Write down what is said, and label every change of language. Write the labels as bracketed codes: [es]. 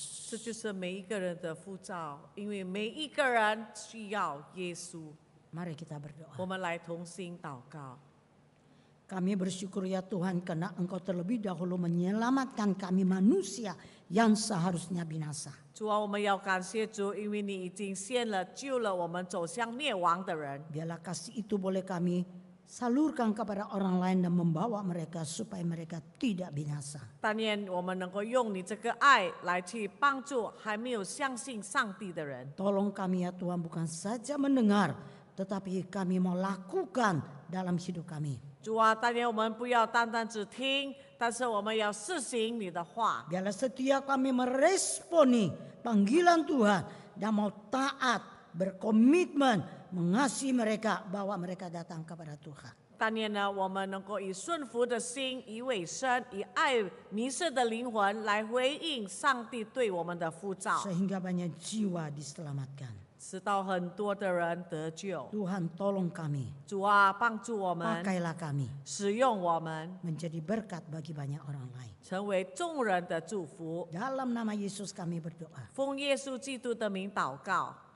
[zh] 这就是每一个人的呼召，因为每一个人需要耶稣。 [id] Mari kita berdoa. [zh] 我们来同心祷告。 [id] Kami bersyukur ya Tuhan karena Engkau terlebih dahulu menyelamatkan kami manusia yang seharusnya binasa. [zh] 主啊，我们要感谢主，因为你已经献了救了我们走向灭亡的人。 [id] Biarlah kasih itu boleh kami salurkan kepada orang lain dan membawa mereka supaya mereka tidak binasa. [zh] 但愿我们能够用你这个爱来去帮助还没有相信上帝的人。 [id] Tolong kami ya Tuhan bukan saja mendengar, tetapi kami mau lakukan dalam hidup kami. [zh] 主啊，但愿我们不要单单只听，但是我们要实行你的话。 [id] Biarlah setiap kami meresponi panggilan Tuhan dan mau taat, berkomitmen mengasihi mereka, bawa mereka datang kepada Tuhan. [zh] 但愿呢，我们能够以顺服的心，以委身，以爱迷失的灵魂来回应上帝对我们的呼召， [id] Sehingga banyak jiwa diselamatkan. [zh] 使到很多的人得救。 [id] Tuhan tolong kami, [zh] 主啊，帮助我们， [id] pakailah kami [zh] 使用我们， [id] menjadi berkat bagi banyak orang lain. [zh] 成为众人的祝福。 [id] Dalam nama Yesus kami berdoa. [zh] 奉耶稣基督的名祷告，